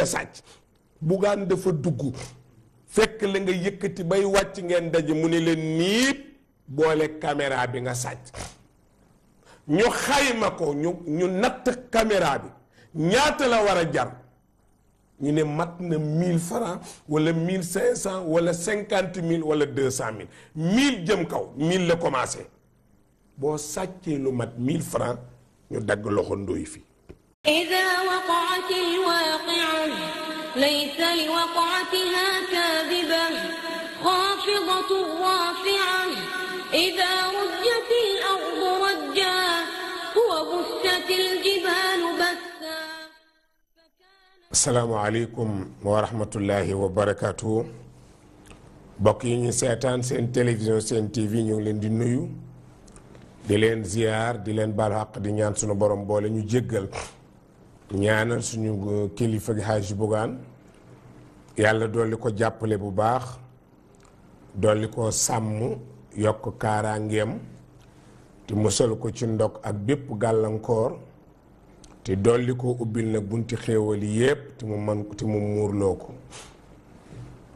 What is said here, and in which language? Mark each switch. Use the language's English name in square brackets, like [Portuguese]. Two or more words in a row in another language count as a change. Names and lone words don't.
[Wolof] sàcc Bougane dafa dugg fekk la nga yëkkati bay wàcc ngeen daje mu ne leen niip boole caméra bi nga sàcc ñu xayma ko ñu natt caméra bi ñaata la war a jar ñu ne mat na 1000 francs wala 1500 wala 50 000 wala 200 000 1000 jëm kaw 1000 la commencé boo sàccee lu mat 1000 francs ñu dagg loxo ndóoy fi [Arabic] إذا وقعت الواقعة ليس لوقعتها كاذبة خافضة رافعة إذا رجت الأرض رجا وبست الجبال بثا السلام عليكم ورحمة الله وبركاته [Wolof] bokk yi ñu seetaan seen télévision seen TV ñu ngi leen di nuyu di leen ziar di leen baal xaq di ñaan suñu borom boole ñu jéggal ñaanal suñu kilifa gi Hadj Bougane yàlla dolli ko jàppale bu baax dolli ko sàmm yokk kaaraangeem te musal ko ci ndog ak bépp gàllankoor te dolli ko ubbil na bunti xéewal yépp te mu muurloo ko